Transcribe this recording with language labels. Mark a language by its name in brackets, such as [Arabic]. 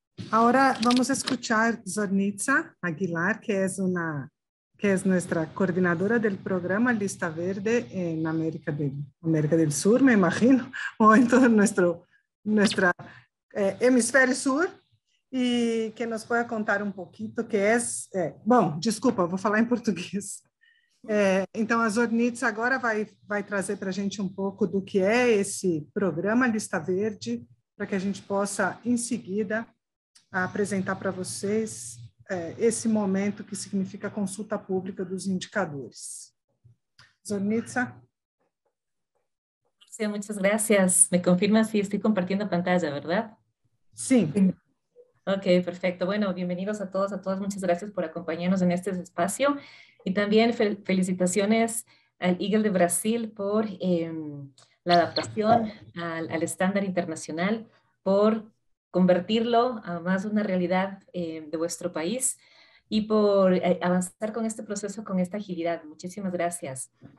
[Spanish] Ahora vamos a escuchar Zornitza Aguilar, que es nuestra coordinadora del programa Lista Verde en América del Sur, me imagino, o en todo nuestro hemisferio sur, e que nos pueda contar [Portuguese] um pouquinho que é... bom, desculpa, vou falar em português. Então, a Zornitza agora vai trazer para a gente um pouco do que é esse programa Lista Verde, para que a gente possa, em seguida, apresentar para vocês esse momento que significa a consulta pública dos indicadores. Zornitza. [Spanish] Sí, muchas gracias. Me confirma si estoy compartiendo pantalla, ¿verdad? Sí. Ok, perfecto. Bueno, bienvenidos a todos, a todas. Muchas gracias por acompañarnos en este espacio. Y también felicitaciones al Eagle de Brasil por la adaptación al estándar internacional, por convertirlo a más una realidad de vuestro país y por avanzar con este proceso con esta agilidad. Muchísimas gracias.